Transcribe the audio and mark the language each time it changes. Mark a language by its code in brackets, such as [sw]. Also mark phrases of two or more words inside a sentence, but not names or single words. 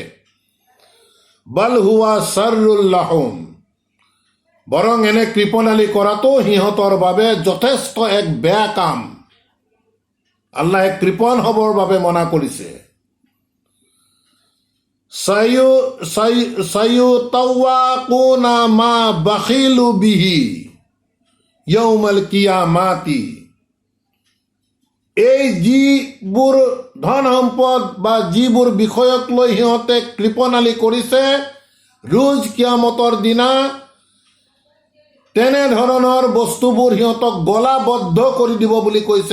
[ar] بل هو شر لهم, [as] বৰং এনে কৃপণালি কৰাটো সিহঁতৰ বাবে যথেষ্ট এক বেয়া কাম। আল্লাহে কৃপণ হ'বৰ বাবে মনা কৰিছে। [ar] سيطوقون ما بخلوا به يوم القيامة. [as] এই যিবোৰ ধন সম্পদ বা যিবোৰ বিষয়ক লৈ সিহঁতে কৃপণালি কৰিছে, ৰোজ কিয়ামতৰ দিনা তেনেধৰণৰ বস্তুবোৰ সিহঁতক গলাবদ্ধ কৰি দিব বুলি কৈছে।